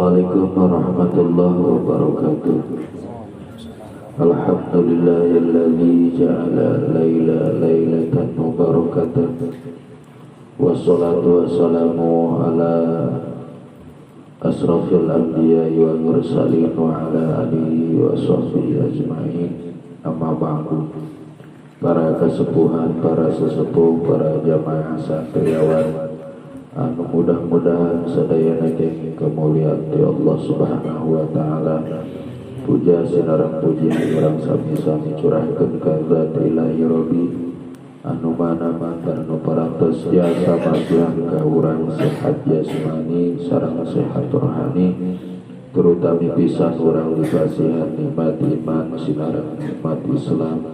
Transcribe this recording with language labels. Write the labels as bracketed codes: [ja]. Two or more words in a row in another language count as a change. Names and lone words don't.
[ar] السلام عليكم ورحمة الله وبركاته. الحمد لله الذي جعل ليلة ليلة مباركة. والصلاة والسلام على أشرف الأنبياء والمرسلين وعلى آله وصحبه أجمعين. أما بعد. [su] Para kesepuhan, para sesepuh, para jamaah santriawan anu mudah-mudahan sadayana kenging kemuliaan ti [ar] الله سبحانه وتعالى. [su] Puja sinareng puji urang sami-sami curahkeun ka zat [ar] إلهي ربي [su] anu mana mantar nu parantos jasa magian ka urang sehat jasmani sareng sehat rohani, terutama pisan urang dipasihan nikmat iman sinareng nikmat Islam.